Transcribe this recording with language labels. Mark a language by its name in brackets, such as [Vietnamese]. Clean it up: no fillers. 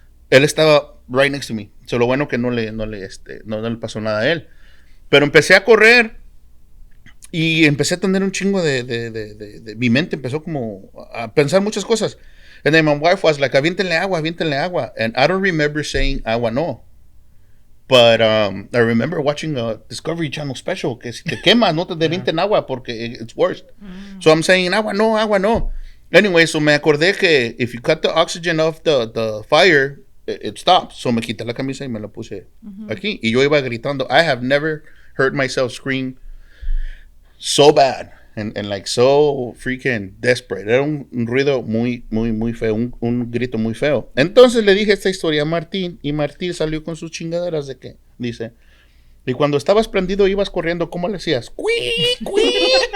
[Spanish] Él estaba [English] right next to me. [Spanish] So lo bueno que no le pasó nada a él. Pero empecé a correr y empecé a tener un chingo de mi mente empezó como a pensar muchas cosas. [English] And then my wife was like, [Spanish] aviéntenle agua. [English] And I don't remember saying [Spanish] agua no. [English] But I remember watching a Discovery Channel special [Spanish] que si te quemas no te avienten agua porque [English] it's worse. So I'm saying [Spanish] agua no. [English] Anyway, so [Spanish] me acordé que [English] if you cut the oxygen off the fire, it stops. [Spanish] So me quité la camisa y me la puse aquí. Y yo iba gritando. [English] I have never heard myself scream so bad and like so freaking desperate. [Spanish] Era un ruido muy feo, un grito muy feo. Entonces le dije esta historia a Martín y Martín salió con sus chingaderas de que dice, y cuando estabas prendido ibas corriendo, ¿cómo le hacías? ¡Cuí!